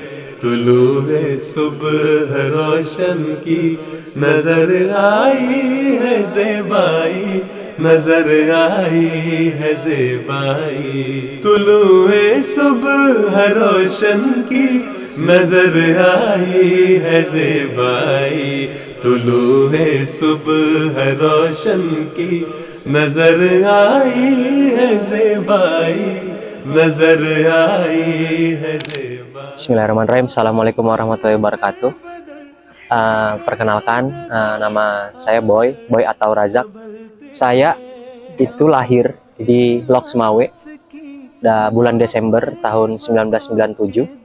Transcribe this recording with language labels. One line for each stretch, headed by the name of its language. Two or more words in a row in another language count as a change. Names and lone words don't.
Urdu: طلوع صبح روشن کی نظر آئی ہے زیبائی نظر آئی ہے زیبائی طلوع صبح روشن کی نظر آئی ہے زیبائی طلوع صبح روشن کی نظر آئی ہے زیبائی نظر آئی ہے زیبائی.
Arabic: بسم الله الرحمن الرحيم. السلام عليكم ورحمة الله وبركاته.
Indonesian: Perkenalkan, nama saya Boy atau Razak. Saya itu lahir di Lok Semawe bulan Desember tahun 1997.